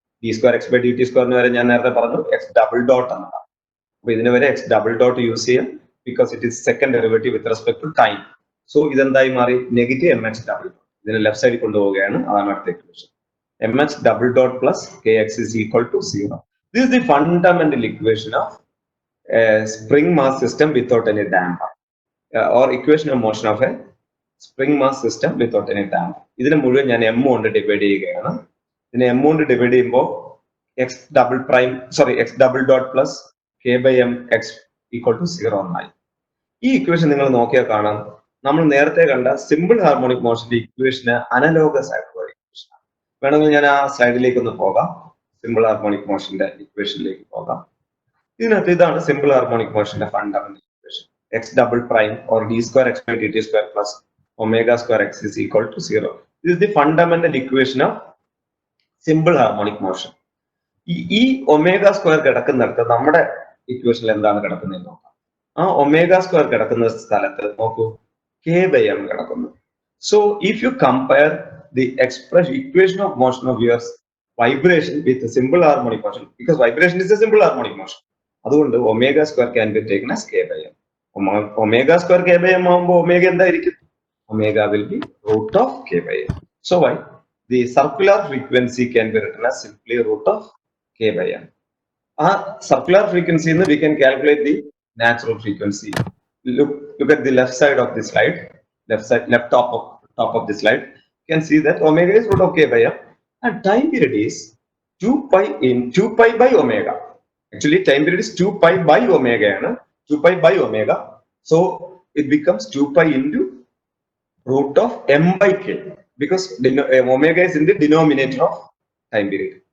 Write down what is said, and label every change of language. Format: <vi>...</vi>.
<ml>D square X by D T സ്ക്വയറിന് വരെ ഞാൻ നേരത്തെ പറഞ്ഞു എക്സ് ഡബിൾ ഡോട്ട് എന്നാണ്. അപ്പൊ ഇതിന് വരെ എക്സ് ഡബിൾ ഡോട്ട് യൂസ് ചെയ്യാം,</ml> <en>Because it is second derivative with respect to time.</en> <ml>So ഇതെന്തായി മാറി? Negative M X double dot. ഇതിനെ ലെഫ്റ്റ് സൈഡിൽ കൊണ്ടുപോവുകയാണ്, അതാണ് അടുത്ത equation.</ml> <en>M X double dot plus K X is equal to 0. This is the fundamental equation of spring mass system without any damper, or equation of motion of a spring mass system without any damper.</en> <ml>ഇതിനെ മുഴുവൻ ഞാൻ m കൊണ്ട് divide ചെയ്യുകയാണ്. ഇതിനെ m കൊണ്ട് divide ചെയ്യുമ്പോൾ</ml> <en>X double dot plus K by M X equal to 0</en> <ml>എന്നായി. ഈ ഇക്വേഷൻ നിങ്ങൾ നോക്കിയാൽ കാണാം, നമ്മൾ നേരത്തെ കണ്ട സിമ്പിൾ ഹാർമോണിക് മോഷന്റെ ഇക്വേഷന് അനലോഗസ് ആയിട്ടുള്ള ഇക്വേഷൻ. വേണമെങ്കിൽ ഞാൻ ആ സ്ലൈഡിലേക്ക് ഒന്ന് പോകാം, സിമ്പിൾ ഹാർമോണിക് മോഷന്റെ ഇക്വേഷനിലേക്ക് പോകാം. ഇതിനകത്ത് ഇതാണ് simple harmonic മോഷന്റെ fundamental equation.</ml> <en>X double prime or D square X by D T square plus omega square X is equal to 0. This is the fundamental equation of simple harmonic motion.</en> <ml>ഈ omega square കിടക്കുന്നിടത്ത് നമ്മുടെ ഇക്വേഷനിൽ എന്താണ് കിടക്കുന്നത് നോക്കാം. ആ omega square കിടക്കുന്ന സ്ഥലത്ത് നോക്കൂ, കെ ബൈ എം കിടക്കുന്നു.</ml> <en>So if you compare the equation of motion of your vibration with a simple harmonic motion, because vibration is a simple harmonic motion. അതുകൊണ്ട്</en> <ml>omega square can be taken as K by M. Omega square K by M ആകുമ്പോൾ omega എന്തായിരിക്കും?</ml> <en>Omega will be root of K by M. So why the circular frequency can be written as simply root of K by M.</en> <ml>ആ circular ഫ്രീക്വൻസിയിൽ നിന്ന്</ml> <en>We can calculate the natural frequency. Look at the left side of the slide, left top of the slide. You can see that omega is root of k by m. And time period is 2 pi by omega. Actually, time period is 2 pi by omega. 2 pi by omega. So it becomes 2 pi into root of m by k, because omega is in the denominator of time period.</en>